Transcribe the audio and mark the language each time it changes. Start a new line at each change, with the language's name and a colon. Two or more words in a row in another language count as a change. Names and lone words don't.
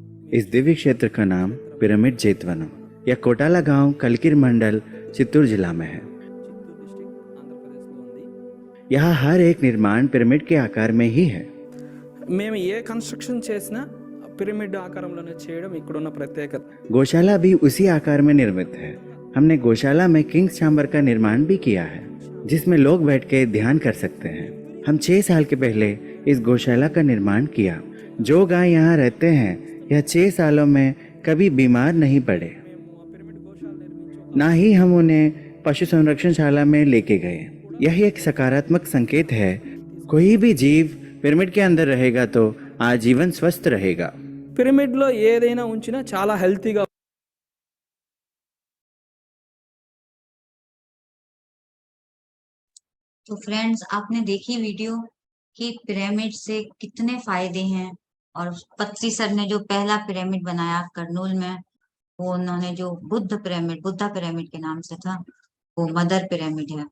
Hindi: इस दिव्य क्षेत्र का नाम पिरामिड जेतवनम या कोटाला गांव कलकिर मंडल चित्तूर जिला में है। यहाँ हर एक निर्माण पिरामिड के आकार में ही है।
Telugu: మేము ఏ కన్స్ట్రక్షన్ చేసినా పిరమిడ్ ఆకారంలోనే చేయడం ఇక్కడున్న ప్రత్యేకత.
Hindi: गौशाला भी उसी आकार में निर्मित है। हमने गौशाला में
English: Kings Chamber
Hindi: का निर्माण भी किया है, जिसमें लोग बैठ के ध्यान कर सकते हैं। हम 6 साल के पहले इस गौशाला का निर्माण किया। जो गाय यहाँ रहते हैं यह 6 सालों में कभी बीमार नहीं पड़े, ना ही हम उन्हें पशु संरक्षणशाला में लेके गए। यह एक सकारात्मक संकेत है। कोई भी जीव पिरामिड के अंदर रहेगा तो आजीवन स्वस्थ रहेगा।
Telugu: పిరమిడ్లో ఏదైనా ఉంచినా చాలా హెల్తీగా.
Hindi: तो फ्रेंड्स, आपने देखी वीडियो कि पिरामिड से कितने फायदे हैं। और पत्री सर ने जो पहला पिरामिड बनाया कर्नूल में, वो उन्होंने जो बुद्धा पिरामिड के नाम से था, वो
English: mother pyramid
Hindi: है।